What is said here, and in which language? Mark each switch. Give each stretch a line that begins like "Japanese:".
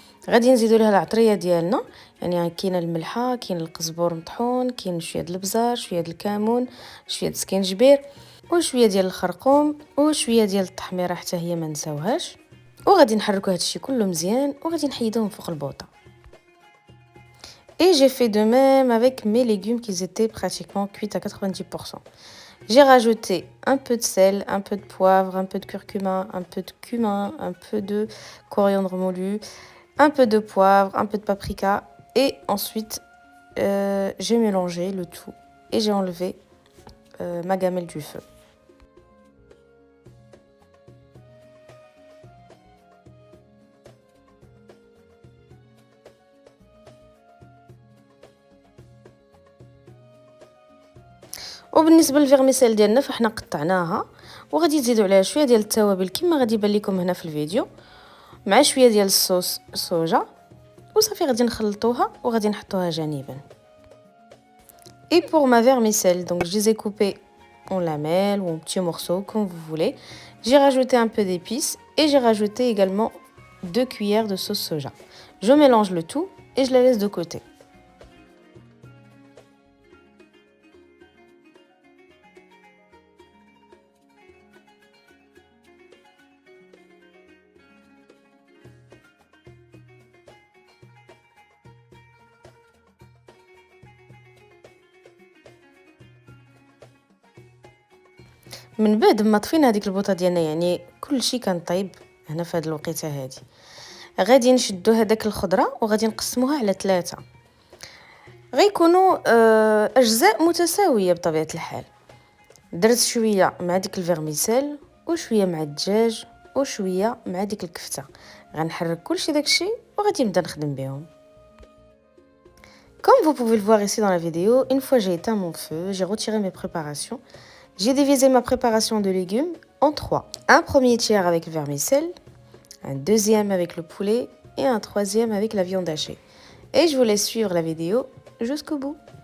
Arabic: غادي نزيدوا لها العطريه ديالنا، يعني كاين الملحه، كاين القزبر مطحون، كاين شويه ديال البزار، شويه ديال الكمون، شويه ديال السكينجبير وشويه ديال الخرقوم وشويه ديال التحميره حتى هي ما نساوهاش. وغادي نحركوا هادشي كله مزيان وغادي نحيدوهم فوق البوطه.
French: Et j'ai fait de même avec mes légumes qui étaient pratiquement cuits à 90%. J'ai rajouté un peu de sel, un peu de poivre, un peu de curcuma, un peu de cumin, un peu de coriandre moulu, un peu de poivre, un peu de paprika. Et ensuite, j'ai mélangé le tout et j'ai enlevé ma gamelle du feu.
Arabic: وبالنسبه للفيرميسيل ديالنا فاحنا قطعناها وغادي نزيدوا عليها شويه ديال التوابل كما غادي يبان لكم هنا في الفيديو مع شويه ديال الصوص صوجا وصافي غادي نخلطوها وغادي نحطوها جانبا.
French: Et pour ma vermicelle, donc je les ai coupés en lamelles ou en petits morceaux comme vous voulez. J'ai rajouté un peu d'épices et j'ai rajouté également 2 cuillères de sauce soja. Je mélange le tout et je la laisse de côté.
Arabic: من بعد ما طفينا هذيك البوطه ديالنا، يعني كل شيء كان طيب هنا في هذه الوقيته هذه، غادي نشدو هذاك الخضره وغادي نقسموها على 3. غيكونوا اجزاء متساويه بطبيعه الحال. درت شويه مع ديك الفيرميسيل وشويه مع الدجاج وشويه مع ديك الكفته. غنحرك كلشي داكشي وغادي نبدا نخدم بهم.
French: Comme vous pouvez le voir ici dans la vidéo, une fois j'ai éteint mon feu, j'ai retiré mes préparations. J'ai divisé ma préparation de légumes en 3. Un premier tiers avec le vermicelle, un deuxième avec le poulet et un troisième avec la viande hachée. Et je vous laisse suivre la vidéo jusqu'au bout.